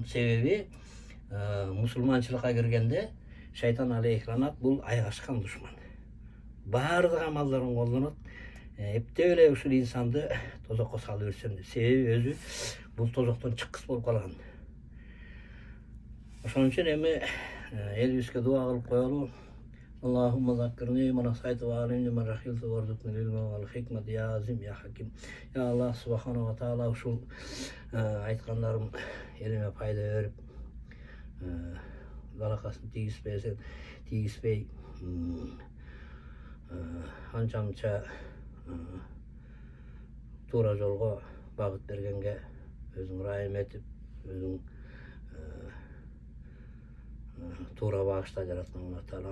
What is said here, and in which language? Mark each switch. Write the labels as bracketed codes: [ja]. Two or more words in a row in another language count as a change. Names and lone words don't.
[ky] Себеби мусулманчылыкка киргенде шайтан алейхиланат бул айгашкан душман. Баардык амалдарын колдонот. Эптеп эле ушул инсанды тозокко салып берсем деп. Себеби өзү бул тозоктон чыккыс болуп калган. Ошон үчүн эми элибизге дуа кылып коелу. [ar] اللهم ذكرني ما نسيت وعلمني ما جهلت وارزقني العلم والحكمة يا عظيم يا حكيم. [ky] Я Аллах [ar] سبحانه وتعالى [ky] ушул айткандарым элиме пайда берип баракасын тийгизбей анча мынча туура жолго багыт бергенге өзүң ырайым этип, өзүң туура багышта жараткан Аллах Таала.